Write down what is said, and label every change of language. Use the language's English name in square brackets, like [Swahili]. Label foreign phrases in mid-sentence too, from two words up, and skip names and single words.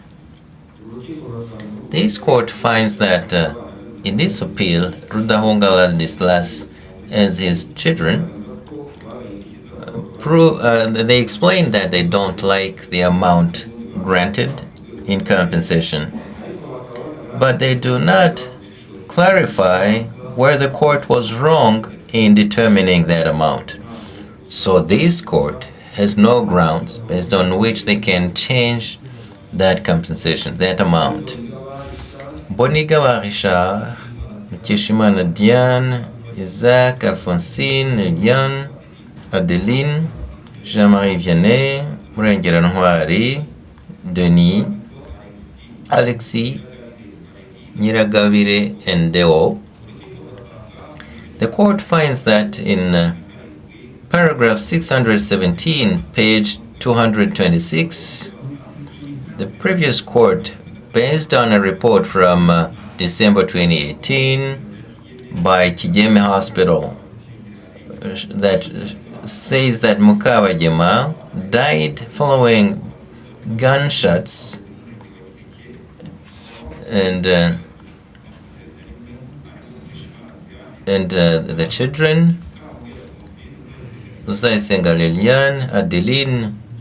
[English] This court finds that in this appeal, Rudahunga Ladislas and his children they explain that they don't like the amount granted in compensation, but they do not clarify where the court was wrong in determining that amount. So this court has no grounds based on which they can change that compensation, that amount. Bonigawa Richard, Mukeshimana Diane, Isaac, Alphonsine, Liliane, Adeline, Jean-Marie Vianney, Murengera Ntwari, Denis, Alexis, Nyiragabire, and Deo. The court finds that in paragraph 617, page 226, the previous court, based on a report from December 2018 by Kigeme Hospital, that says that Mukawajima died following gunshots, and the children, Uzayisenga Liliane, Adeline,